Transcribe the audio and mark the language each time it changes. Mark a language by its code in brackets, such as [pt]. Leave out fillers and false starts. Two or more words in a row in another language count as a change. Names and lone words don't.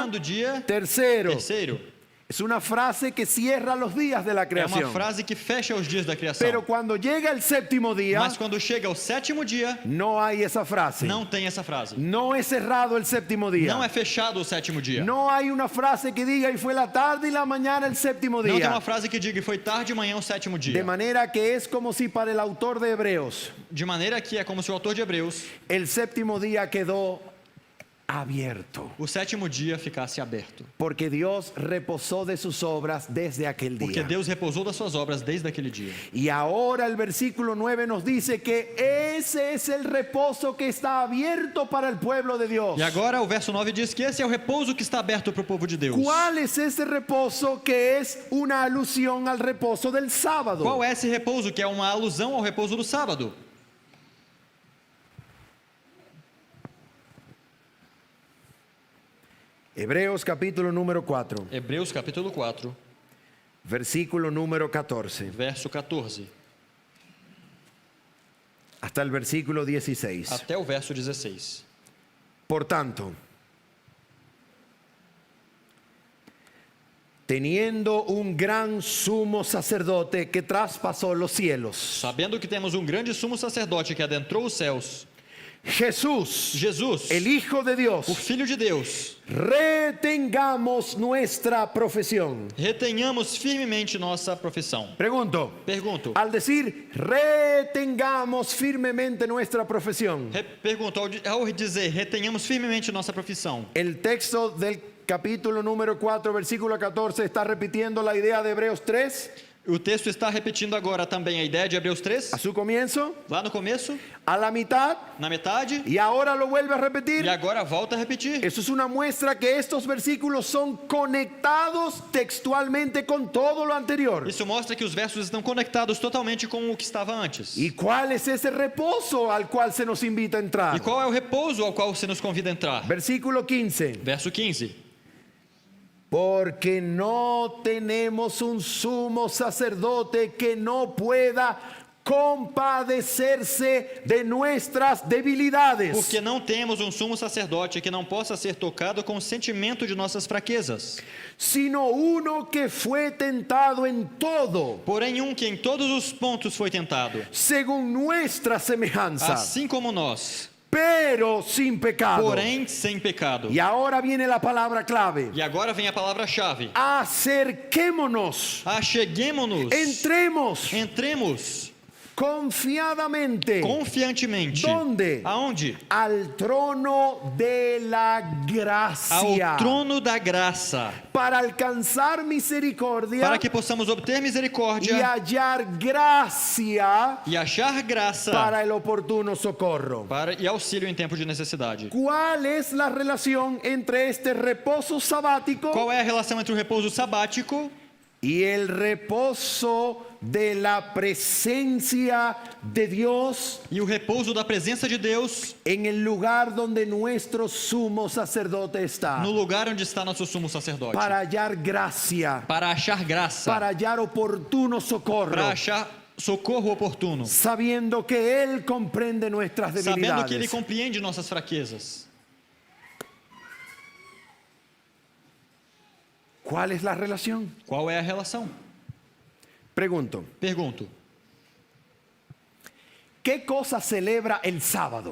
[es] día [pt] do dia [es] tercero. [pt] terceiro. [es] Es una frase que cierra los días de la [pt] É uma [es] creación. [pt] frase que fecha os dias da criação. [es] Pero cuando llega el séptimo día, [pt] Mas quando chega ao sétimo dia, [es] no hay esa frase. [pt] não tem essa frase. [es] No es cerrado el séptimo día. [pt] Não é fechado o sétimo dia. [es] No hay una frase que diga y fue la tarde y la mañana el séptimo [pt] Não tem [es] día. [pt] uma frase que diga e foi tarde e manhã o sétimo [es] De [pt] dia. [es] manera que es como si para el autor de Hebreos [pt] De maneira que é como se o autor de Hebreus, [es] el séptimo día quedó abierto. [pt] o sétimo dia ficasse aberto. [es] Porque Dios reposó de sus obras desde aquel [pt] Porque [es] día. [pt] Deus repousou das suas obras desde aquele dia. [es] Y ahora el versículo 9 nos dice que ese es el reposo que está abierto para el pueblo de Dios. [pt] E agora o verso 9 diz que esse é o repouso que está aberto para o povo de Deus. [es] ¿Cuál es ese reposo que es una alusión al reposo del sábado? [pt] Qual é esse repouso que é uma alusão ao repouso do sábado? [es] Hebreos capítulo número 4, [pt] Hebreus capítulo 4, [es] versículo número 14, [pt] verso 14, [es] hasta el versículo 16. [pt] até o verso 16. [es] Por tanto, teniendo un gran sumo sacerdote que traspasó los cielos, [pt] Sabendo que temos um grande sumo sacerdote que adentrou os céus, [es] Jesús, [pt] Jesus, [es] el Hijo de [pt] o [es] Dios, [pt] Filho de Deus, [es] retengamos nuestra profesión. [pt] retenhamos firmemente nossa profissão. [es] Pregunto, [pt] Pergunto, [es] al decir retengamos firmemente nuestra profesión, [pt] pergunto, ao dizer retenhamos firmemente nossa profissão, [es] el texto del capítulo número 4, versículo 14, está repitiendo la idea de Hebreos 3 [pt] o texto está repetindo agora também a ideia de Hebreus 3, [es] a su comienzo, [pt] lá no começo, [es] a la mitad, [pt] na metade, [es] y ahora lo vuelve a repetir. [pt] e agora volta a repetir. [es] Eso es una muestra que estos versículos son conectados textualmente con todo lo anterior. [pt] Isso mostra que os versos estão conectados totalmente com o que estava antes. [es] ¿Y cuál es ese reposo al cual se nos invita a entrar? [pt] E qual é o repouso ao qual você nos convida a entrar? [es] Versículo 15. [pt] Verso 15. [es] Porque no tenemos un sumo sacerdote que no pueda compadecerse de nuestras debilidades, [pt] Porque não temos um sumo sacerdote que não possa ser tocado com o sentimento de nossas fraquezas, [es] sino uno que fue tentado en todo, [pt] porém um que em todos os pontos foi tentado, [es] según nuestra semejanza, [pt] assim como nós, [es] pero sin pecado. [pt] porém sem pecado. [es] Y ahora viene la palabra clave. [pt] E agora vem a palavra-chave. [es] Acerquémonos, [pt] Acheguemo-nos, entremos [es] confiadamente. [pt] confiantemente. [es] ¿Dónde? [pt] Aonde? [es] Al trono de la gracia, [pt] Ao trono da graça, [es] para alcanzar misericordia [pt] para que possamos obter [es] y [pt] misericórdia [es] hallar gracia [pt] e achar graça [es] para el oportuno socorro. [pt] e auxílio em tempo de necessidade. [es] ¿Cuál es la relación entre este reposo sabático [pt] Qual é a relação entre o repouso sabático [es] y el reposo de la presencia de Dios [pt] e o repouso da presença de Deus [es] en el lugar donde nuestro sumo sacerdote está? [pt] no lugar onde está nosso sumo sacerdote? [es] Para hallar gracia, [pt] Para achar graça, [es] para hallar oportuno socorro, [pt] para achar socorro oportuno, [es] sabiendo que Él comprende nuestras [pt] sabendo que Ele [es] debilidades. [pt] compreende nossas fraquezas. [es] ¿Cuál es la relación? [pt] Qual é a relação? [es] Pregunto, [pt] Pergunto, [es] ¿qué cosa celebra el sábado?